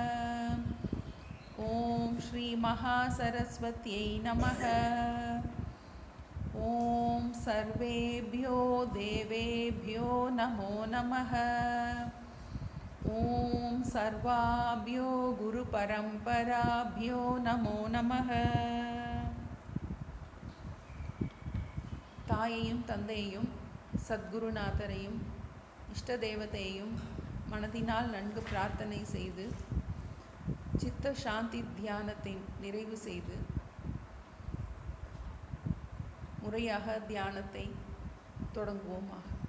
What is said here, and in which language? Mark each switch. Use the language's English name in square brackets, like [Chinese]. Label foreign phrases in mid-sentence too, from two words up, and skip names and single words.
[Sanskrit] ॐ श्री महासरस्वत्यै नमः। ॐ सर्वेभ्यो देवेभ्यो नमो नमः। ॐ सर्वाभ्यो गुरुपरम्पराभ्यो नमो நமः. [Tamil] தாயையும் தந்தையையும் சத்குருநாதரையும் இஷ்ட தேவதையையும் மனதினால் நன்கு பிரார்த்தனை செய்து சித்த சாந்தி தியானத்தை நிறைவு செய்து முறையாக தியானத்தை தொடங்குவோமாக.